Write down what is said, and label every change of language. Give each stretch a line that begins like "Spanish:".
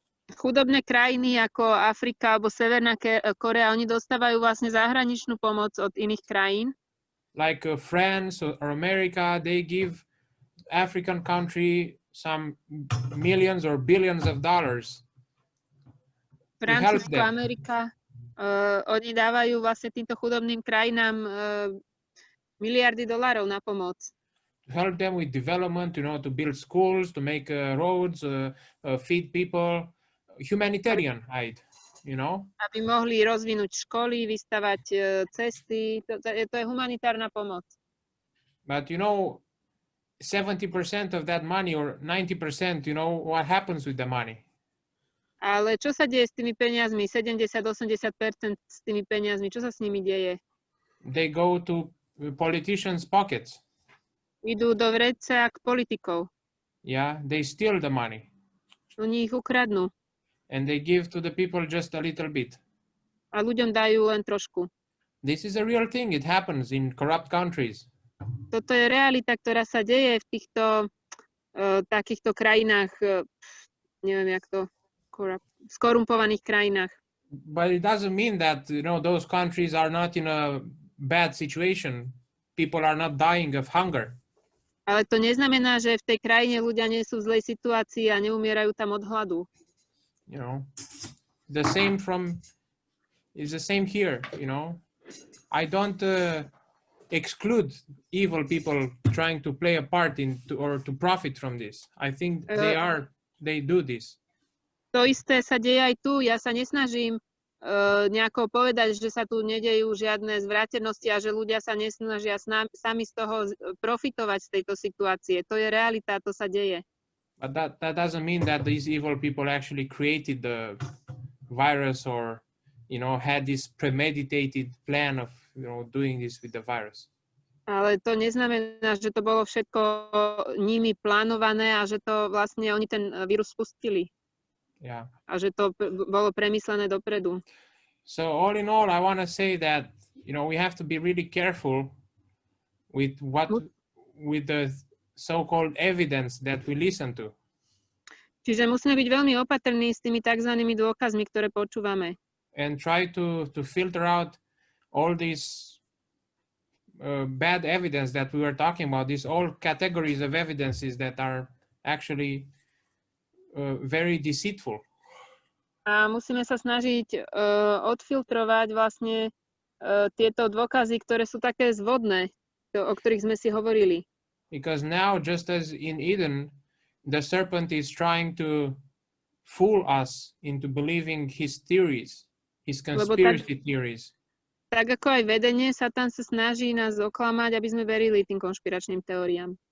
Slovak: Chudobné krajiny ako Afrika alebo Severná Korea, oni dostávajú vlastne zahraničnú pomoc od iných krajín.
English: Like France or America, they give African country some millions or billions of dollars.
Slovak: Francúzsko, Amerika, oni dávajú vlastne týmto chudobným krajinám miliardy dolárov na pomoc.
English: To help them with development, to build schools, to make roads, feed people, humanitarian aid,
Slovak: Aby mohli rozvinúť školy, vystavať cesty, to je humanitárna pomoc.
English: But 70% of that money or 90%, what happens with the money?
Slovak: Ale čo sa deje s tými peniazmi? 70-80% s tými peniazmi, čo sa s nimi deje?
English: They go to politicians' pockets.
Slovak: Idú do vrecák politikov.
English: Yeah, they steal the money.
Slovak: Oni ich ukradnú.
English: And they give to the people just a little bit.
Slovak: A ľuďom dajú len trošku.
English: This is a real thing. It happens in corrupt countries.
Slovak: Toto je realita, ktorá sa deje v týchto takýchto krajinách, neviem jak to, skorumpovaných krajinách.
English: But it doesn't mean that those countries are not in a bad situation. People are not dying of hunger.
Slovak: Ale to neznamená, že v tej krajine ľudia nie sú v zlej situácii a neumierajú tam od hladu.
English: The same is the same here. I don't exclude evil people trying to play a part or to profit from this. I think they do this.
Slovak: To isté sa deje aj tu. Ja sa nesnažím nejako povedať, že sa tu nedejú žiadne zvrátenosti a že ľudia sa nesnažia sami z toho profitovať z tejto situácie. To je realita, to sa deje.
English: But that doesn't mean that these evil people actually created the virus or had this premeditated plan of doing this with the virus.
Slovak: Ale to neznamená, že to bolo všetko nimi plánované a že to vlastne oni ten vírus spustili.
English: Yeah.
Slovak: A že to bolo premyslené dopredu.
English: So all in all, I want to say that we have to be really careful with the so-called evidence that we listen to.
Slovak: Čiže musíme byť veľmi opatrní s tými takzvanými dôkazmi, ktoré počúvame.
English: And try to filter out all these bad evidence that we were talking about. These all categories of evidences that are actually very deceitful.
Slovak: A musíme sa snažiť odfiltrovať vlastne tieto dôkazy, ktoré sú také zvodné, o ktorých sme si hovorili.
English: Because now, just as in Eden, the serpent is trying to fool us into believing his theories, his conspiracy theories.
Slovak: Tak ako aj vedenie, Satan sa snaží nás oklamať, aby sme verili tým konšpiračným teóriám.